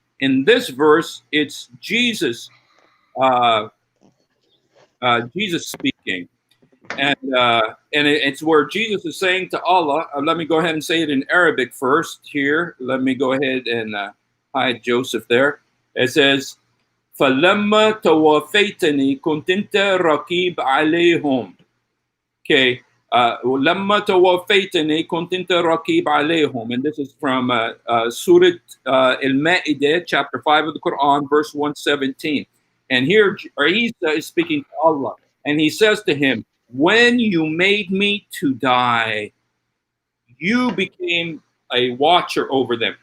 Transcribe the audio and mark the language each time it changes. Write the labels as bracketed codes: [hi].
[en] In this verse, it's Jesus, Jesus speaking, and it's where Jesus is saying to Allah. Let me go ahead and say it in Arabic first. Here, let me go ahead and hide Joseph there. It says, [ar] "فَلَمَّا تَوَفَّيْتَنِي كُنْتَ رَقِيبَ عَلَيْهِمْ." [en] Okay. [ar] لما توفيتني كنت أنت رقيب عليهم, [en] and this is from Surah Al-Ma'idah, chapter 5 of the Quran, verse 117. And here Isa is speaking to Allah, and he says to him, "When you made me to die, you became a watcher over them."